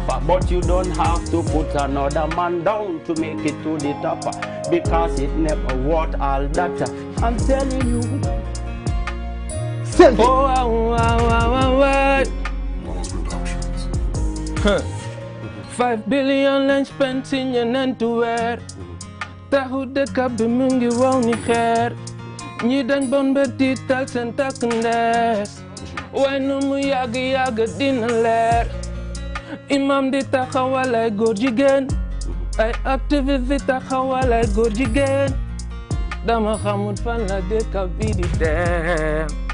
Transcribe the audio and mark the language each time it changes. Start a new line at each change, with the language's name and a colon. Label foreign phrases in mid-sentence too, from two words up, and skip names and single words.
English: But you don't have to put another man down to make it to the top. Because it never worth all that. I'm telling you. Silky. Oh, wow.
Wolof: 5 billion lañ spent si ñeneen weer taxu dëkk bi mu ngi waw ni xeer ñi dañ bon ba tiital seen takk ndees waaye nu mu yàgg dina leer imam di taxawal ay góor jigéen ay activiste di taxawal ay góor jigéen dama xamut fan la dëkk bi di dem